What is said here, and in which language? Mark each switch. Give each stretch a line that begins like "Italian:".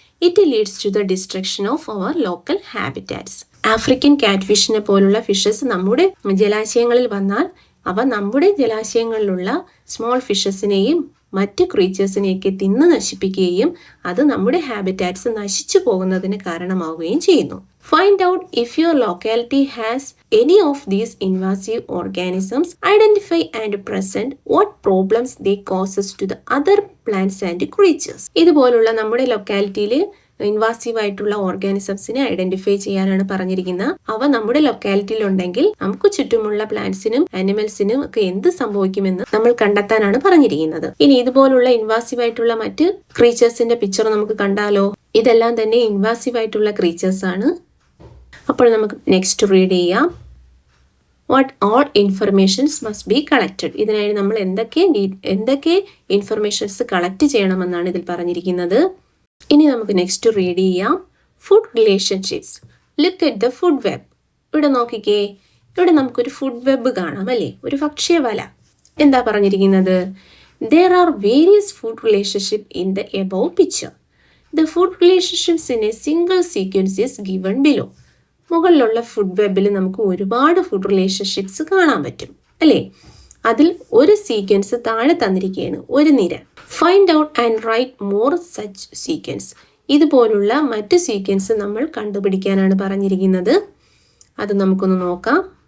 English: It leads to the destruction of our local habitats.
Malayalam: African കാറ്റ് ഫിഷിനെ പോലുള്ള fishes നമ്മുടെ ജലാശയങ്ങളിൽ വന്നാൽ അവ നമ്മുടെ ജലാശയങ്ങളിലുള്ള സ്മോൾ ഫിഷസിനെയും മറ്റ് ക്രീച്ചേഴ്സിനെയൊക്കെ തിന്ന് നശിപ്പിക്കുകയും അത് നമ്മുടെ ഹാബിറ്റാറ്റ്സ് നശിച്ചു പോകുന്നതിന് കാരണമാവുകയും ചെയ്യുന്നു.
English: Find out if your locality has any of these invasive organisms. Identify and present what problems they causes to the other plants and creatures.
Malayalam: ഇതുപോലുള്ള നമ്മുടെ ലൊക്കാലിറ്റിയിൽ ഇൻവാസീവ് ആയിട്ടുള്ള ഓർഗാനിസംസിനെ ഐഡന്റിഫൈ ചെയ്യാനാണ് പറഞ്ഞിരിക്കുന്നത്. അവ നമ്മുടെ ലൊക്കാലിറ്റിയിൽ ഉണ്ടെങ്കിൽ നമുക്ക് ചുറ്റുമുള്ള പ്ലാന്റ്സിനും ആനിമൽസിനും ഒക്കെ എന്ത് സംഭവിക്കുമെന്ന് നമ്മൾ കണ്ടെത്താനാണ് പറഞ്ഞിരിക്കുന്നത്. ഇനി ഇതുപോലുള്ള ഇൻവാസീവ് ആയിട്ടുള്ള മറ്റ് ക്രീച്ചേഴ്സിന്റെ പിക്ചർ നമുക്ക് കണ്ടാലോ. ഇതെല്ലാം തന്നെ ഇൻവാസീവ് ആയിട്ടുള്ള ക്രീച്ചേഴ്സ് ആണ്. അപ്പോൾ നമുക്ക് നെക്സ്റ്റ് റീഡ് ചെയ്യാം.
English: What all informations must be collected.
Malayalam: ഇതിനായി നമ്മൾ എന്തൊക്കെ ഇൻഫർമേഷൻസ് കളക്ട് ചെയ്യണമെന്നാണ് ഇതിൽ പറഞ്ഞിരിക്കുന്നത്. ഇനി നമുക്ക് നെക്സ്റ്റ് റീഡ് ചെയ്യാം. Food relationships.
English: Look at the food web.
Malayalam: ഇവിടെ നോക്കിക്കേ, ഇവിടെ നമുക്കൊരു ഫുഡ് വെബ് കാണാം അല്ലേ, ഒരു ഭക്ഷ്യവല. എന്താ പറഞ്ഞിരിക്കുന്നത്?
English: There are various food relationships in the above picture. The food relationships in a single sequence is given below.
Malayalam: മുകളിലുള്ള ഫുഡ് വെബിൽ നമുക്ക് ഒരുപാട് ഫുഡ് റിലേഷൻഷിപ്സ് കാണാൻ പറ്റും അല്ലേ. അതിൽ ഒരു സീക്വൻസ് താഴെ തന്നിരിക്കുകയാണ്, ഒരു നിര.
English: Find out and write more such sequence.
Malayalam: ഇതുപോലുള്ള മറ്റ് സീക്വൻസ് നമ്മൾ കണ്ടുപിടിക്കാനാണ് പറഞ്ഞിരിക്കുന്നത്. അത് നമുക്കൊന്ന് നോക്കാം.